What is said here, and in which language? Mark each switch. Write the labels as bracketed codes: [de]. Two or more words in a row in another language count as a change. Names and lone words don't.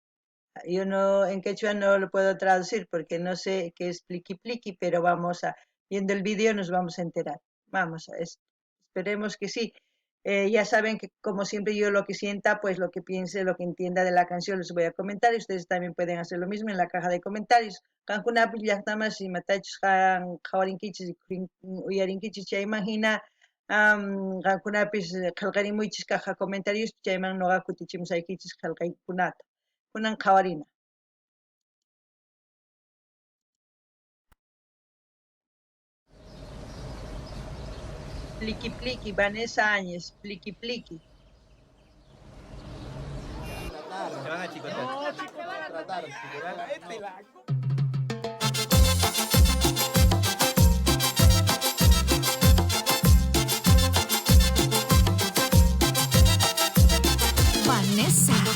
[es] Yo no en quechua no lo puedo traducir porque no sé qué es Pliqui Pliqui, pero vamos a viendo el vídeo nos vamos a enterar. Vamos, esperemos que sí. Ya saben que como siempre yo lo que sienta, pues lo que piense, lo que entienda de la canción les voy a comentar y ustedes también pueden hacer lo mismo en la caja de comentarios. [qu] Kankuna llaqtamas y matachus jawarinkichis uyarinkichis chaymajina qankunapis qillqarimuychis [es] caja comentarios [qu] chayman noqa kutichimusaykichis qillqaykunata kunan qhawarina. [es] Pliqui pliqui, Vanessa Áñez, pliqui pliqui. Se van a chicotear. No, chicos, te van a tratar. Vanessa.